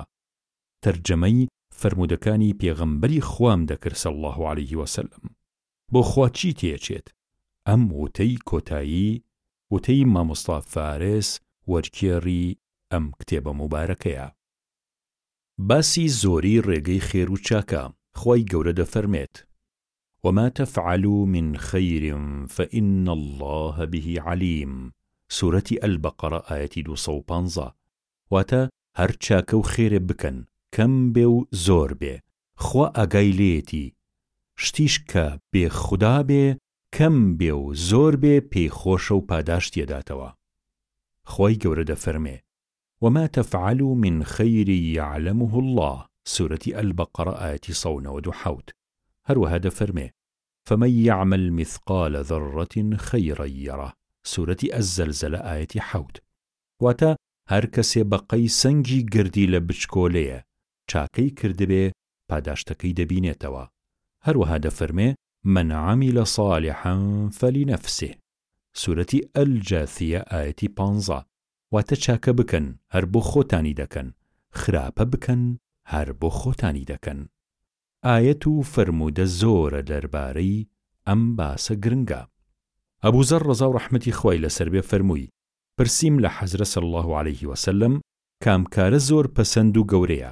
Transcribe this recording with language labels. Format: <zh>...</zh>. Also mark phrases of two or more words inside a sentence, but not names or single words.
<ckb>تەرجەمەی فەرمودەکانی پێغەمبەری خوام دەکرد</ckb> <ar>صلی الله عليه وسلم.</ar> <ckb>بۆ خوا چی تێچێت؟ ئەم وتەی کۆتایی وتەی مامۆستا فارس وەرکێڕی ئەم کتێبە مبارەکەیە. باسی زۆری ڕێگەی خێر و چاکە. خوای گەورە دەفەرمێت</ckb> <ar>وما تفعلوا من خير فإن الله به عليم. سورة البقرة آية 215.</ar> <ckb>واتا هر چاکە و خێرێ بکەن کەم بێ و زۆر بێ خوا ئاگای لێتی، شتیش کە بێ خودا بێ کەم بێ و زۆر بێ پێی خۆشە و پاداش تێداتەوە. خوای گەورە دەفەرمێ</ckb> <ar>وما تفعلوا من خير يعلمه الله. سورة البقرة آية 197.</ar> <ckb>هروها دەفەرمێ</ckb> <ar>فمن يعمل مثقال ذرة خيرا يره. سورة الزلزلة آية 7.</ar> <ckb>واتا هەر کەسێ بەقەی سەنگی گردی لە بچکۆلەیە چاکەی کردبێ پاداشتەکەی دەبینێتەوە. هەروەها دەفەرمێ</ckb> <ar>من عمل صالحا فلنفسه. سورة الجاثية آية 15.</ar> <ckb>واتە چاکە بکەن هەر بۆ خۆتانی دەکەن، خراپە بکەن هەر بۆ خۆتانی دەکەن. ئایەت و فەرمودە زۆرە دەربارەی ئەم باسە گرنگە. ئەبوو زەر ڕەزا و ڕەحمەتی خوای لەسەر بێ فەرمووی پرسیم لە حەزرە</ckb> <ar>صلی الله عليه وسلم</ar> <ckb>کام کارە زۆر پەسەند و گەورەیە؟</ckb>